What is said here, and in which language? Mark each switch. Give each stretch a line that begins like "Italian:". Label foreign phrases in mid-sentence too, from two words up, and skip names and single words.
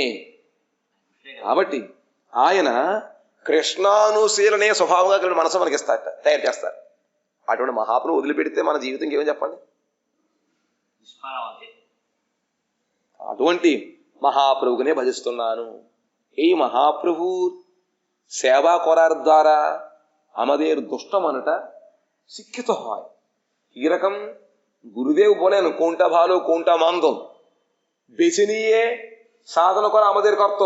Telugu: కాబట్టి ఆయన కృష్ణానుశీలనే స్వభావంగా కలిగిన మనసు మనకి ఇస్తారట, తయారు చేస్తారు. అటువంటి మహాప్రభు వదిలిపెడితే మన జీవితం ఏమని చెప్పండి? అటువంటి మహాప్రభుకునే భజిస్తున్నాను.
Bangla: এই মহাপ্রভু সেবা করার দ্বারা আমাদের দুষ্ট মনটা শিক্ষিত হয়। এরকম গুরুদেব বলেন কোনটা ভালো কোনটা মন্দ বেছে নিয়ে সাধনা করা আমাদের কর্তব্য।